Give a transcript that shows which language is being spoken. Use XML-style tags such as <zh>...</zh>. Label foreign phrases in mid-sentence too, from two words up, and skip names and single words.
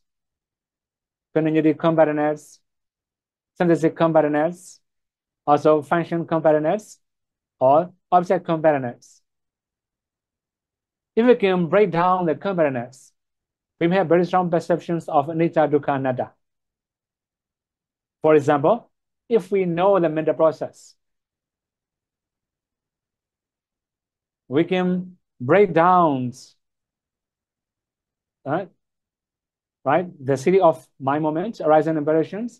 <en>Continuity comparators, synthetic comparators, also function comparators, or object comparators. If we can break down the comparators, we may have very strong perceptions of</en> <pi>anicca, dukkha, anatta.</pi> <en>For example, if we know the mental process, we can break down the series of mind moments, arising impressions.</en>